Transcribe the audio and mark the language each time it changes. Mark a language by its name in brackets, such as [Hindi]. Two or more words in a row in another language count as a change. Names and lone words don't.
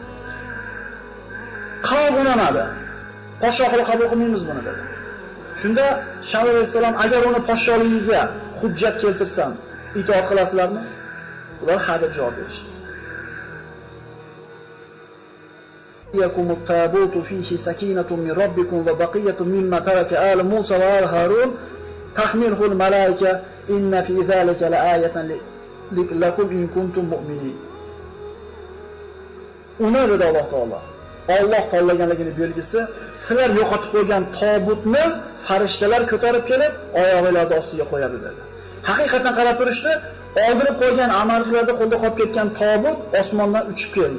[Uzbek] Qavm unamadi. Podshohlik qabul qilmaymiz buni dedi. Shunda Shamvel alayhisalom agar uni podshohligiga hujjat keltirsam, itoat qilasizlarmi? Ular ha deb javob berishdi. [Arabic] يأتيكم التابوت فيه سكينة من ربكم وبقية مما ترك آل موسى وآل هارون تحمله الملائكة إن في ذلك لآية لكم إن كنتم مؤمنين. [Uzbek] Uni dedi Alloh taolo. Alloh tanlaganligining belgisi, sizlar yo'qotib qo'ygan tobutni farishtalar ko'tarib kelib, oyoqlarida ostiga qo'yadi dedi. Haqiqatan qarab turishdi, oldirib qo'ygan amallarda qo'lda qolib ketgan tobut osmondan uchib keldi.